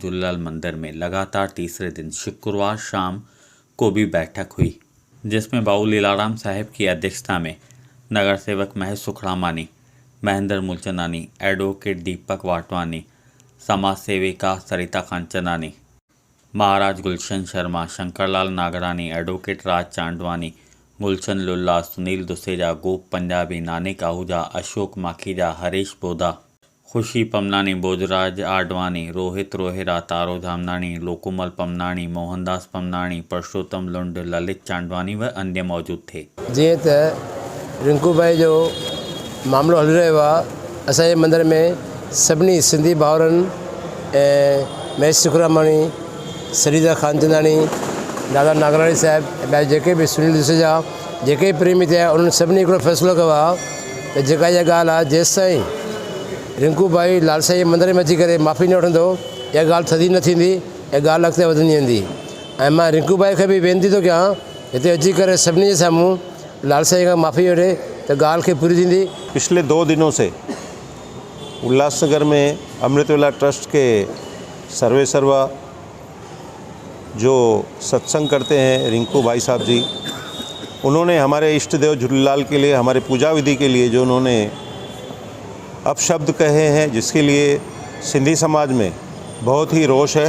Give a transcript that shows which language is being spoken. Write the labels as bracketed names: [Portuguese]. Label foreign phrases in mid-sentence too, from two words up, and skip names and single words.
[Hindi] झूलेलाल मंदिर में लगातार तीसरे दिन शुक्रवार शाम को भी बैठक हुई, जिसमें भाऊ लीलाराम साहिब की अध्यक्षता में नगर सेवक महेश सुखरामानी, महेंद्र मूलचंदानी, एडवोकेट दीपक वाटवानी, समाज सेविका सरिता कांचनानी, महाराज गुलशन शर्मा, शंकरलाल नागरानी, एडवोकेट राज चांदवानी, गुलशन लुल्ला, सुनील दुसेजा, गोप पंजाबी, नानिक आहूजा, अशोक माखीजा, हरीश बोधा, खुशी पमनानी, बोजराज आडवाणी, रोहित रोहेरा, तारो धामनानी, लोकुमल पमनानी, मोहनदास पमनानी, परशोत्तम लुंड, ललित चांदवानी व अन्य मौजूद थे। [Sindhi] जी त रिंकू भाई जो मामलो हल रहियो आहे, असांजे मंदर में सभिनी सिंधी भाउरनि ऐं महेश सुखरामानी, सरिता खानचंदानी, दादा नागराणी साहिब ऐं ॿिया जेके बि सुनील दुसेजा जेके प्रेमी थिया उन्हनि सभिनी हिकिड़ो फ़ैसिलो कयो आहे त जेका इहा ॻाल्हि आहे जेसि ताईं रिंकू भाई लाल साईं मंदर में अची करे माफ़ी न वठंदो इहा ॻाल्हि थदी न थींदी, इहा ॻाल्हि अॻिते वधंदी वेंदी। ऐं मां रिंकू भाई खे बि वेनिती थो कयां हिते अची करे सभिनी जे साम्हूं लाल साईं खां माफ़ी वठे त ॻाल्हि खे पूरी थींदी। [Hindi] पिछले 2 दिनों से उल्लासनगर में अमृतवेला ट्रस्ट के सर्वे सर्वा जो सत्संग करते हैं रिंकू भाई साहब जी, उन्होंने हमारे इष्ट देव झूलेलाल के लिए, हमारे पूजा विधि के लिए जो उन्होंने अपशब्द कहे हैं, जिसके लिए सिंधी समाज में बहुत ही रोष है।